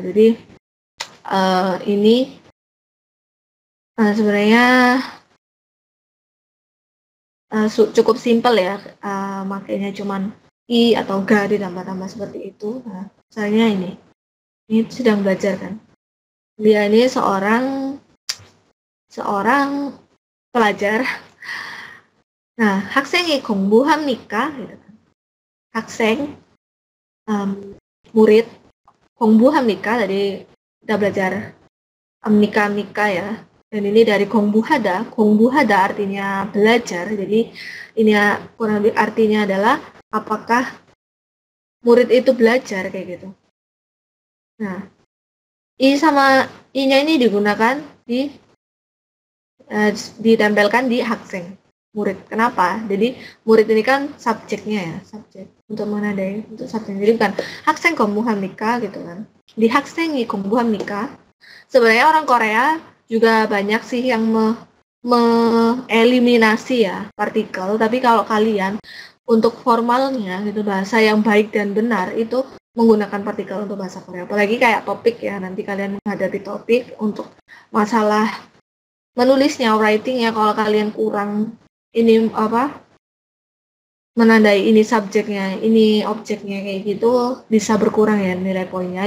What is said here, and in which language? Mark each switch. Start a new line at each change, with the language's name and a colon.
Indonesian: Jadi ini sebenarnya cukup simpel ya. Makanya cuman i atau ga ditambah-tambah seperti itu. Nah, misalnya ini sedang belajar kan. Dia ini seorang pelajar.
Korean: Nah, 학생이 공부합니까?
Indonesian: Gitu kan.
Korean: 학생 murid 공부합니까?
Indonesian: Tadi kita belajar mika ya. Dan ini dari 공부하다 artinya belajar. Jadi ini kurang lebih artinya adalah apakah murid itu belajar kayak gitu. Nah, i sama i-nya ini digunakan ditempelkan di 학생 murid. Kenapa? Jadi murid ini kan subjeknya ya, subjek untuk menandai untuk subjek. Jadi bukan
Korean: 학생 공부합니까
Indonesian: gitu kan.
Korean: Di 학생이 공부합니까?
Indonesian: Sebenarnya orang Korea juga banyak sih yang mengeliminasi ya partikel, tapi kalau kalian untuk formalnya gitu bahasa yang baik dan benar itu menggunakan partikel untuk bahasa Korea. Apalagi kayak topik ya, nanti kalian menghadapi topik untuk masalah menulisnya, writing ya, kalau kalian kurang ini menandai ini subjeknya, ini objeknya kayak gitu bisa berkurang ya nilai poinnya.